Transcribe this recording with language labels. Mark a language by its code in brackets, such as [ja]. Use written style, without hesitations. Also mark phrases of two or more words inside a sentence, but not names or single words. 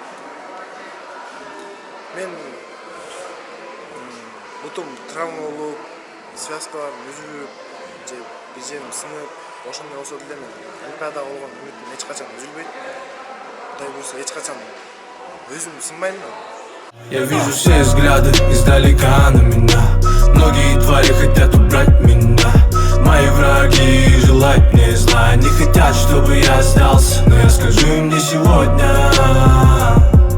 [ky] Мен бутум травма болуп, связкаларым үзүлүп, же бир жерим сынып, ошондой болсо деле мен Олимпиадага болгон үмүтүм эч качан үзүлбөйт. Кудай буйрса эч качан өзүм сынбайм. [ru] Я вижу все взгляды издалека на меня. Многие твари хотят убрать меня. Мои враги желают мне зла. Не хотят, чтобы я сдался, но я скажу им не сегодня.